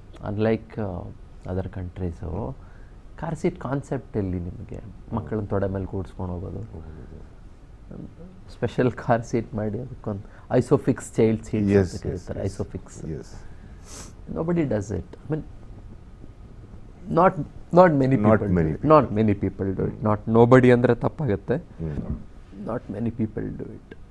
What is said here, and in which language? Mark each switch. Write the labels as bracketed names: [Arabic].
[Kannada] Unlike other countries car seat concept ಎಲ್ಲಿ ನಿಮಗೆ? ಮಕ್ಕಳನ್ನ ತೊಡೆ ಮೇಲೆ ಕೂಡಿಸ್ಕೊಂಡು ಹೋಗೋದು, ಸ್ಪೆಷಲ್ ಕಾರ್ ಸೀಟ್ ಮಾಡಿ ಅದಕ್ಕೊಂದು ಐಸೋಫಿಕ್ಸ್ ಚೈಲ್ಡ್ ಸೀಟ್ ಅಂತ ಕರೀತಾರೆ. [English] ISOFIX nobody does it. I mean, not many people do it. Not nobody [Kannada] ಅಂದರೆ ತಪ್ಪಾಗುತ್ತೆ. [English] Not many people do it.